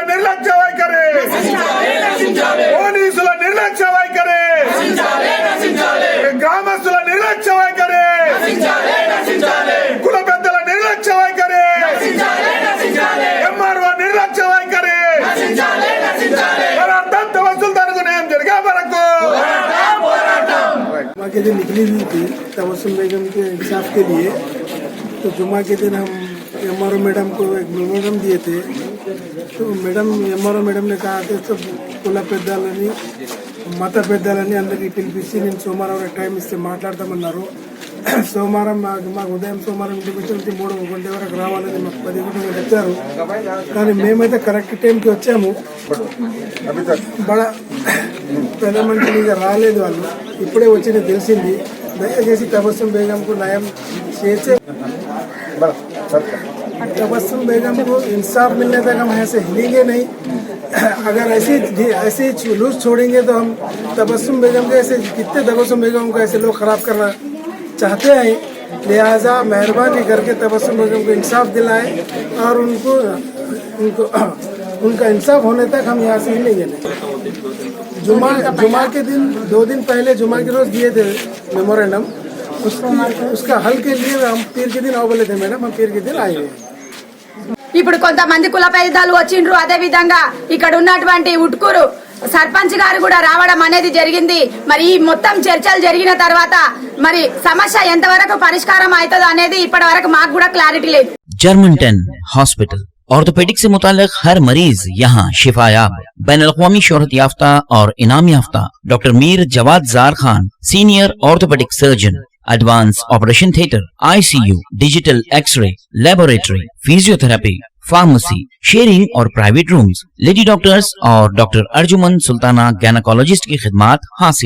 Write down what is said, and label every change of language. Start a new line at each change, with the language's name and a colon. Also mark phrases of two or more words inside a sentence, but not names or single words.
Hindi: जुमा के दिन निकली हुई थी तबस्सुम बेगम के इंसाफ के लिए, तो जुमा के दिन हम MRO मैडम को एक मेमोरेंडम दिए थे। तो MRO मैडम ने कहा कि सब
Telugu: కుల పెద్దలని మత పెద్దలని అందరికీ పిలిపించి నేను సోమవారం టైం ఇస్తే మాట్లాడతామన్నారు. సోమవారం మాకు ఉదయం సోమవారం ఇంటికి వచ్చి 3 గంటల వరకు రావాలని మాకు 10 గంటలకు చెప్పారు. కానీ మేమైతే కరెక్ట్ టైంకి వచ్చాము. బడా పెద్ద మనుషులు రాలేదు, వాళ్ళు ఇప్పుడే వచ్చి తెలిసింది. దయచేసి తబస్సుం బేగంకు న్యాయం చేసే
Hindi: तबस्सुम बेगम को इंसाफ मिलने तक हम ऐसे हिलेंगे नहीं। अगर ऐसे जुलूस छोड़ेंगे तो हम तबस्सुम बेगम के ऐसे कितने तबस्सुम बेगम को ऐसे लोग ख़राब करना चाहते हैं। लिहाजा मेहरबानी करके तबस्सुम बेगम को इंसाफ दिलाएं और उनका इंसाफ होने तक हम यहाँ से हिलेंगे नहीं। जुमा के दिन 2 दिन पहले जुमा के रोज़ दिए थे मेमोरेंडम, उसका हल के लिए हम पीर के दिन आओ बोले थे मैडम, हम पीर के दिन आए हैं।
Telugu: ఇప్పుడు కొంతమంది కుల పెద్దలు వచ్చిండ్రు. అదే విధంగా ఇక్కడ ఉన్నటువంటి ఉట్కూరు సర్పంచ్ గారు కూడా రావడం అనేది జరిగింది. మరి ఈ మొత్తం చర్చలు జరిగిన తర్వాత మరి సమస్య ఎంతవరకు పరిష్కారం అవుతుందో అనేది ఇప్పటి వరకు మాకు కూడా క్లారిటీ లేదు.
Hindi: जर्मन 10 हॉस्पिटल ऑर्थोपेडिक से मुताल्लिक हर मरीज यहाँ शिफायाब। बैनुल-अक़वामी शोहरत याफ्ता और इनाम याफ्ता डॉक्टर मीर जवाद जार खान, सीनियर ऑर्थोपेडिक सर्जन, एडवांस ऑपरेशन थिएटर, ICU, डिजिटल एक्सरे, लेबोरेटरी, फिजियोथेरेपी, फार्मेसी, शेयरिंग और प्राइवेट रूम्स, लेडी डॉक्टर्स और डॉक्टर अर्जुमन सुल्ताना गैनकोलॉजिस्ट की खिदमात हासिल।